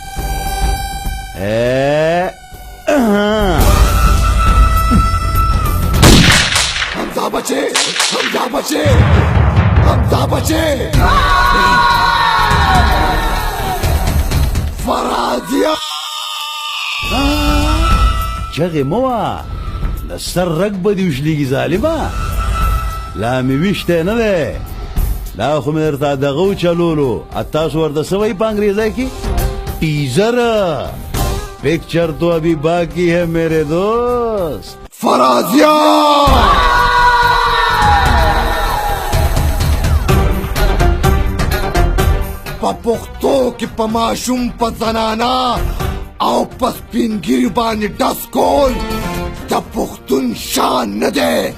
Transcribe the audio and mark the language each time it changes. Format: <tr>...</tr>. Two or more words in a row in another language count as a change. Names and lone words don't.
<ps>حمزه بچې، حمزه بچې، حمزه بچې، فرازیه چغې مه وه، د سر رګ به دې وشلېږي ظالمه. لا مې ویشتی نه دی، دا خو مې درته دغه وچلولو. تاسو ورته څه وایي په انګریزۍ کې؟ ټیزر.</ps> <ur>پکچر تو ابھی باقی ہے میرے دوست. فرازیه په پښتو کې په ماشوم په زنانا او په سپین ګیري باندې ډس کول د د پښتون شان نه دی.</ur>